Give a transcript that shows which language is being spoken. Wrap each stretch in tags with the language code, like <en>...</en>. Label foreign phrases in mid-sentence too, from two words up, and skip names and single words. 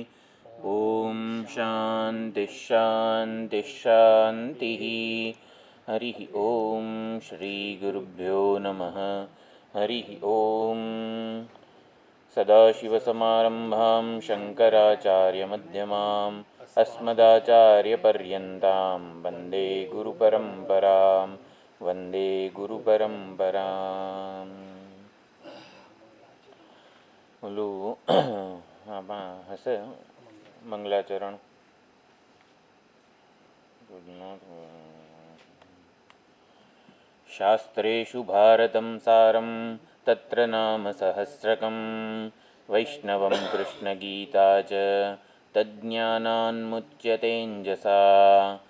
<sa>ઓમ શાંતિ શાંતિ શાંતિ. હરિ ઓમ શ્રી ગુરુભ્યો નમઃ. હરિ ઓમ. સદાશિવસમારંભાં શંકરાચાર્યમધ્યમાम् अस्मदाचार्यपर्यन्तां वन्दे गुरुपरम्परां. वन्दे गुरुपरम्पराम्.</sa> <gu>ઓલું આમાં હશે મંગલાચરણ.</gu> <sa>શાસ્ત્રેષુ ભારતં સારં તત્ર નામ સહસ્રકં વૈષ્ણવં કૃષ્ણગીતા ચ તજ્ઞાનાન્मुच्यतेञ्जसा.</sa>